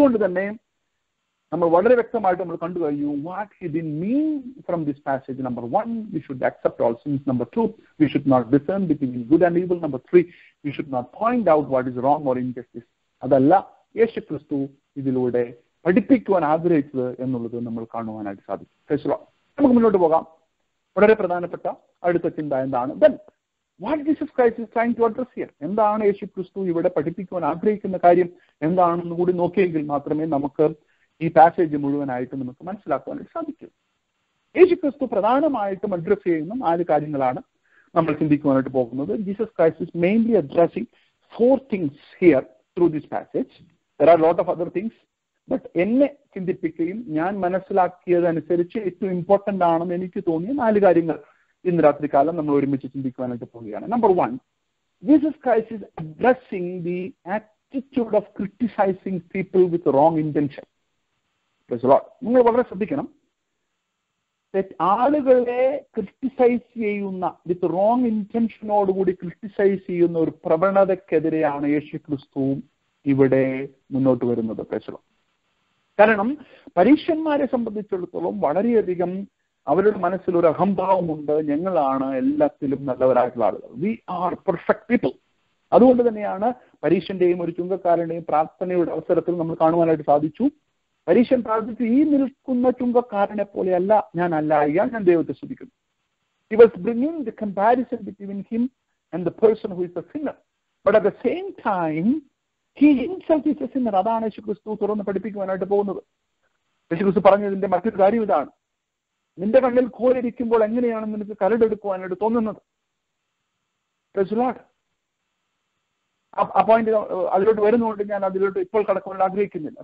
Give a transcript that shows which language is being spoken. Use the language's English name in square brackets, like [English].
[Malayalam] അതുകൊണ്ട് തന്നെ നമ്മൾ വളരെ വ്യക്തമായിട്ട് നമ്മൾ കണ്ടു കഴിഞ്ഞു [English] What he did mean from this passage. Number 1, we should accept all sins. Number 2, we should not discern between good and evil. Number 3, we should not point out what is wrong or injustice. [Malayalam] അതല്ല യേശുക്രിസ്തു ഇതിലൂടെ പഠിപ്പിക്കുവാൻ ആഗ്രഹിച്ചത് എന്നുള്ളത് നമ്മൾ കാണുവാനായിട്ട് സാധിക്കും. നമുക്ക് മുന്നോട്ട് പോകാം. വളരെ പ്രധാനപ്പെട്ട അടുത്ത ചിന്ത എന്താണ്? [English] Then what Jesus Christ is trying to address here? [Malayalam] എന്താണ് യേശുക്രിസ്തു ഇവിടെ പഠിപ്പിക്കുവാൻ ആഗ്രഹിക്കുന്ന കാര്യം എന്താണെന്ന് കൂടി നോക്കിയെങ്കിൽ മാത്രമേ നമുക്ക് ഈ പാസേജ് മുഴുവനായിട്ട് നമുക്ക് മനസ്സിലാക്കുവാനായിട്ട് സാധിക്കും. യേശുക്രിസ്തു പ്രധാനമായിട്ടും അഡ്രസ് ചെയ്യുന്ന 4 കാര്യങ്ങളാണ് നമ്മൾ ചിന്തിക്കുവാനായിട്ട് പോകുന്നത്. [English] Jesus Christ is mainly addressing 4 things here through this passage. There are a lot of other things, but [Malayalam] എന്നെ ചിന്തിപ്പിക്കുകയും ഞാൻ മനസ്സിലാക്കിയതനുസരിച്ച് ഏറ്റവും ഇമ്പോർട്ടന്റ് ആണെന്ന് എനിക്ക് തോന്നിയ 4 കാര്യങ്ങൾ ഇന്ന് രാത്രികാലം നമ്മൾ ഒരുമിച്ച് ചിന്തിക്കുവാനായിട്ട് പോവുകയാണ്. [English] Number 1, Jesus Christ is addressing the attitude of criticizing people with wrong intention. [Malayalam] നിങ്ങൾ വളരെ ശ്രദ്ധിക്കണം. ആളുകളെ ക്രിട്ടിസൈസ് ചെയ്യുന്ന വിത്ത് റോങ് ഇന്റൻഷനോടുകൂടി ക്രിട്ടിസൈസ് ചെയ്യുന്ന ഒരു പ്രവണതക്കെതിരെയാണ് യേശുക്രിസ്തു ഇവിടെ മുന്നോട്ട് വരുന്നത്. കാരണം പരീക്ഷന്മാരെ സംബന്ധിച്ചിടത്തോളം വളരെയധികം അവരുടെ മനസ്സിൽ ഒരു അഹംഭാവമുണ്ട്, ഞങ്ങളാണ് എല്ലാത്തിലും നല്ലവരായിട്ടുള്ള ആളുകൾ, [English] We are perfect people. [Malayalam] അതുകൊണ്ട് തന്നെയാണ് പരീക്ഷന്റെയും ഒരു ചുങ്കക്കാരന്റെയും പ്രാർത്ഥനയുടെ അവസരത്തിൽ നമ്മൾ കാണുവാനായിട്ട് സാധിച്ചു. പരീക്ഷൻ പ്രാർത്ഥിച്ചു, ഈ നിൽക്കുന്ന ചുങ്കക്കാരനെ പോലെയല്ല ഞാൻ അല്ലായിക, ഞാൻ ദൈവത്തെ സ്തുതിക്കുന്നു. [English] He was bringing the comparison between him and the person who is a sinner. But at the same time, he himself is a sinner. [Malayalam] അതാണ് യേശുക്രിസ്തു തുറന്ന് പഠിപ്പിക്കുവാനായിട്ട് പോകുന്നത്. യേശുക്രിസ്തു പറഞ്ഞതിന്റെ മറ്റൊരു കാര്യം ഇതാണ്, നിന്റെ കണ്ണിൽ കോലിരിക്കുമ്പോൾ എങ്ങനെയാണ് നിനക്ക് കരടെടുക്കുവാനായിട്ട് തോന്നുന്നത്? ആ പോയിന്റ് അതിലോട്ട് വരുന്നതുകൊണ്ട് ഞാൻ അതിലോട്ട് ഇപ്പോൾ കടക്കുവാൻ ആഗ്രഹിക്കുന്നില്ല.